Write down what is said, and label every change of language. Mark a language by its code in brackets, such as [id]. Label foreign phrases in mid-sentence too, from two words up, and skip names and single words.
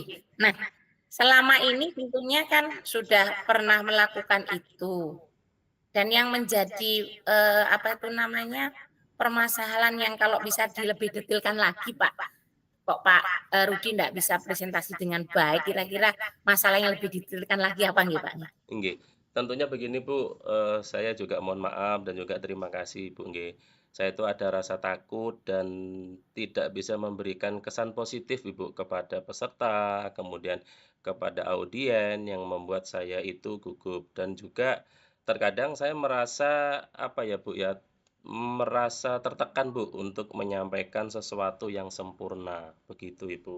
[id] Nah, selama ini tentunya kan sudah pernah melakukan itu, dan yang menjadi, apa itu namanya, permasalahan yang kalau bisa lebih detailkan lagi, Pak. Kok Pak, Rudi ndak bisa presentasi dengan baik, kira-kira masalah yang lebih detailkan lagi apa nggih, Pak, nih? Nggih, tentunya begini, Bu, saya juga mohon maaf dan juga terima kasih, Bu, nggih. Saya itu ada rasa takut dan tidak bisa memberikan kesan positif, Ibu, kepada peserta, kemudian kepada audien yang membuat saya itu gugup dan juga terkadang saya merasa, apa ya, Bu, ya, merasa tertekan, Bu, untuk menyampaikan sesuatu yang sempurna, begitu, Ibu.